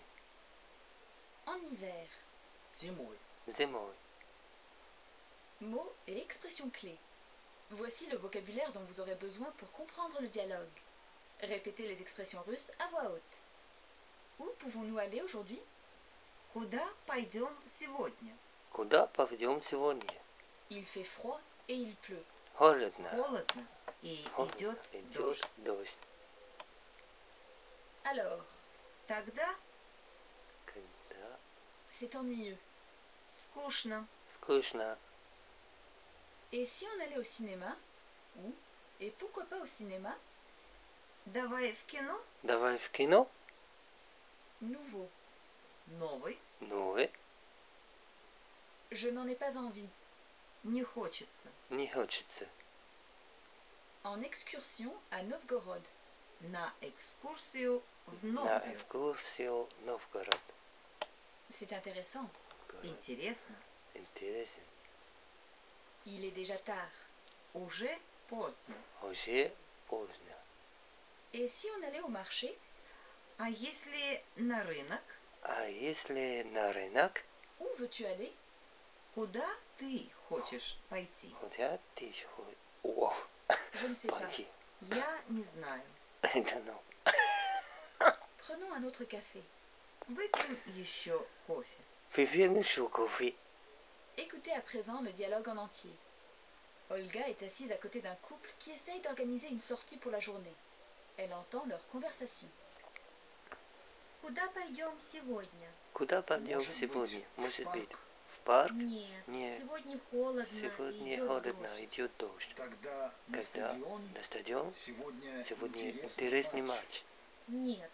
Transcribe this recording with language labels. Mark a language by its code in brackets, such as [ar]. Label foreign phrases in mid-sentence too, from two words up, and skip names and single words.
[fr] en hiver. [ru] зимой. зимой. [fr] Mots et expressions clés. Voici le vocabulaire dont vous aurez besoin pour comprendre le dialogue. Répétez les expressions russes à voix haute. Où pouvons-nous aller aujourd'hui? [ru] Куда пойдем сегодня? Куда пойдем сегодня? [fr] Il fait froid et il pleut. [ru] Холодно. Холодно и Холодно. идет Идет дождь. дождь. [fr] Alors, [ru] Тогда Когда [fr] c'est ennuyeux. [ru] скучно. скучно. [fr] Et si on allait au cinéma? Où? Et pourquoi pas au cinéma? [ru] Давай в кино. Давай в кино. [fr] Nouveau. [ru] Новый. Новый. [fr] Je n'en ai pas envie. [ru] Не хочется. Не хочется. [fr] En excursion à Novgorod. [ru] На экскурсию в На Новгород. экскурсию в Новгород. [fr] C'est intéressant. [ru] Интересно. Интересно. [fr] Il est déjà tard. [ru] Уже поздно. Уже поздно. [fr] Et si on allait au marché? [ru] А если на рынок? А если на рынок? [fr] Où veux-tu aller? [ru] Куда ты хочешь пойти? Куда ты хочешь? О, [fr] Je ne sais pas. [ru] пойти. Я не знаю. [en] I don't know. [fr] Prenons un autre café. [ru] Выпьем еще кофе. Выпьем еще кофе. [fr] Écoutez à présent le dialogue en entier. Olga est assise à côté d'un couple qui essaye d'organiser une sortie pour la journée. Elle entend leur conversation. [ru] Куда пойдем сегодня? Куда пойдем Может быть, сегодня? в Может быть, парк? в парк? Нет, Нет. сегодня холодно, Сегодня идет холодно, дождь. идет дождь. Тогда на Когда стадион на стадион сегодня сегодня интересный интересный матч. матч. Нет,